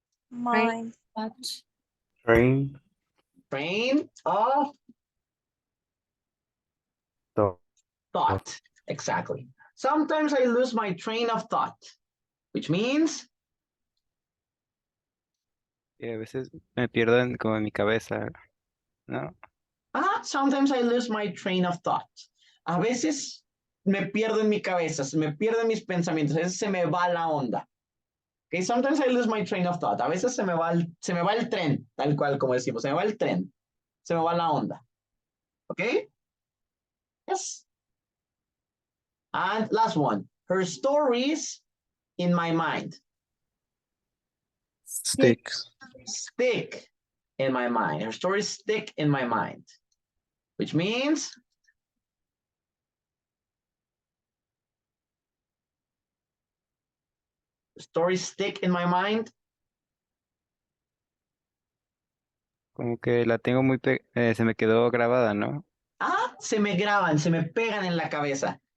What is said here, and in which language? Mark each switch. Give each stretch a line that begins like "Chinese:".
English: Mine. Train. train of thought. Exactly. Sometimes I lose my train of thought, which means
Spanish: Y a veces me pierdo como en mi cabeza, ¿no?
English: sometimes I lose my train of thought.
Spanish: A veces me pierdo en mi cabeza, se me pierden mis pensamientos, a veces se me va la onda.
English: Okay, sometimes I lose my train of thought.
Spanish: A veces se me va el tren, tal cual como decimos, se me va el tren, se me va la onda.
English: Okay? Yes. And last one, her stories in my mind. Stick. Stick in my mind. Her stories stick in my mind, which means stories stick in my mind.
Spanish: Como que la tengo muy, se me quedó grabada, ¿no? Se me graban, se me pegan en la cabeza.